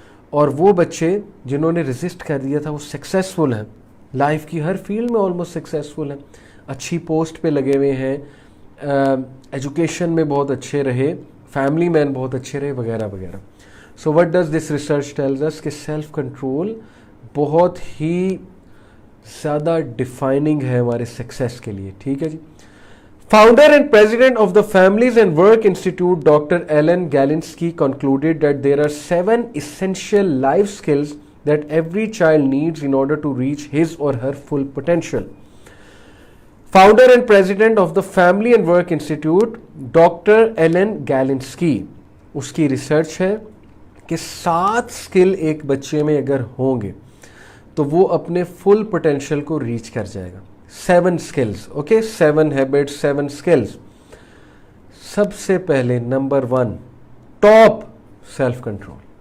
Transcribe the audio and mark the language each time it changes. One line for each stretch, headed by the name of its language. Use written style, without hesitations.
Urdu: اور وہ بچے جنہوں نے ریزسٹ کر دیا تھا وہ سکسیسفل ہیں, لائف کی ہر فیلڈ میں آلموسٹ سکسیسفل ہیں, اچھی پوسٹ پہ لگے ہوئے ہیں, ایجوکیشن میں بہت اچھے رہے, فیملی مین بہت اچھے رہے وغیرہ وغیرہ.
English: so what does this research tells us
Urdu: کہ سیلف کنٹرول بہت ہی زیادہ ڈیفائننگ ہے ہمارے سکسیس کے لیے. ٹھیک ہے جی.
English: Founder and president of the Families and Work Institute doctor Ellen Galinsky concluded that there are 7 essential life skills that every child needs in order to reach his or her full potential. Founder and president of the Family and Work Institute
Urdu: doctor Alan گیلنسکی, اس کی research ہے کہ 7 skill ایک بچے میں اگر ہوں گے تو وہ اپنے فل پوٹینشیل کو ریچ کر جائے گا. 7 اسکلز, اوکے, 7 ہیبٹس, 7 اسکلز. سب سے پہلے نمبر 1 ٹاپ سیلف کنٹرول.